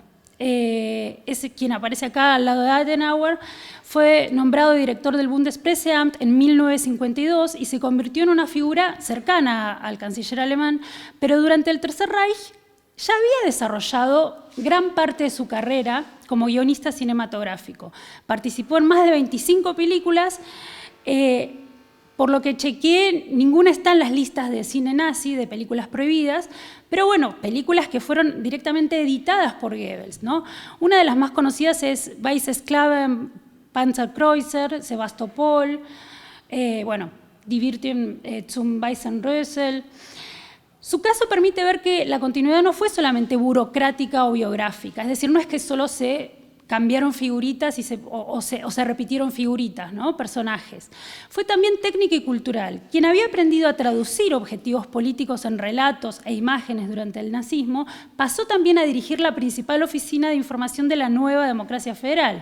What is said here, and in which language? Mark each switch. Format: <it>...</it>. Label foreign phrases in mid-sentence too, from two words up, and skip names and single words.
<es>Es quien aparece acá al lado de Adenauer, fue nombrado director del Bundespresseamt en 1952 y se convirtió en una figura cercana al canciller alemán, pero durante el Tercer Reich ya había desarrollado gran parte de su carrera como guionista cinematográfico. Participó en más de 25 películas, por lo que chequeé, ninguna está en las listas de cine nazi, de películas prohibidas, pero bueno, películas que fueron directamente editadas por Goebbels, ¿no? Una de las más conocidas es Weiße Sklaven, Panzerkreuzer, Sebastopol, bueno, Die Wirtin zum Weißen Rössel. Su caso permite ver que la continuidad no fue solamente burocrática o biográfica, es decir, no es que solo se cambiaron figuritas o se repitieron figuritas, ¿no? Personajes. Fue también técnica y cultural. Quien había aprendido a traducir objetivos políticos en relatos e imágenes durante el nazismo, pasó también a dirigir la principal oficina de información de la nueva democracia federal.</es>